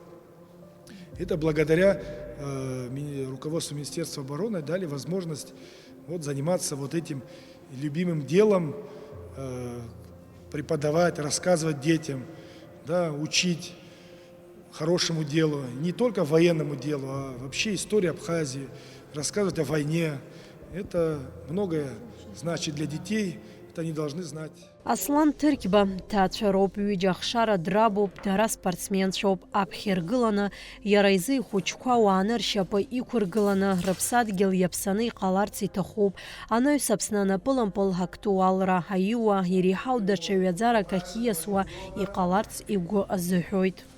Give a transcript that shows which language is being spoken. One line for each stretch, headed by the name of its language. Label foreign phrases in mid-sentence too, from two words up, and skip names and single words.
Russian: Это благодаря руководству Министерства обороны дали возможность заниматься этим любимым делом, преподавать, рассказывать детям, учить хорошему делу, не только военному делу, а вообще истории Абхазии, рассказывать о войне. Это многое значит для детей, это они должны знать.
Abkhazian: Аслан Тыргьба ҭаацәароуп, ҩыџьа ахшара драбуп, дара спортсменцәоуп, аԥхьа иара изы ихәыҷқәа уааны ршьапы иқәыргыланы, рыԥсадгьыл иаԥсаны иҟаларц иҭахуп. Анаҩс Аԥсны анапылампыл ҳактуалра аиуа, иреиҳау даҽа ҩаӡарак ахьиасуа иҟаларц игәы азыҳәоит.